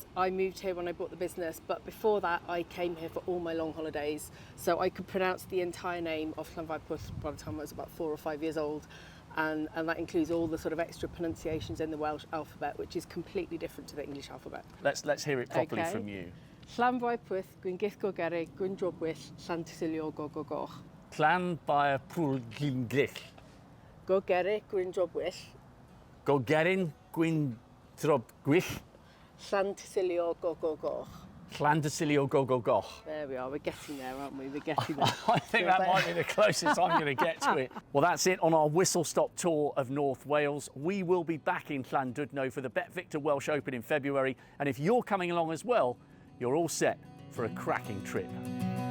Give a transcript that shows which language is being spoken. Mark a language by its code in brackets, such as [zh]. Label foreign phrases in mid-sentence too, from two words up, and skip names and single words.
[en] I moved here when I bought the business, but before that I came here for all my long holidays. So I could pronounce the entire name of Llanfairpwll by the time I was about 4 or 5 years old. And that includes all the sort of extra pronunciations in the Welsh alphabet, which is completely different to the English alphabet. Let's hear it properly from you. Llanfairpwll, gwyn githgo gerig, gwyn drobwyll, llantysilio go go goch. Llanfairpwll gwyn gith. Go gerig, gwyn drobwyll. Go gerin gwyn drobwyll. Llantysilio go go goch. Llandysili go go go. There we are, we're getting there, aren't we? We're getting there. I think that might be the closest I'm going to get to it. Well, that's it on our whistle-stop tour of North Wales. We will be back in Llandudno for the BetVictor Welsh Open in February, and if you're coming along as well, you're all set for a cracking trip.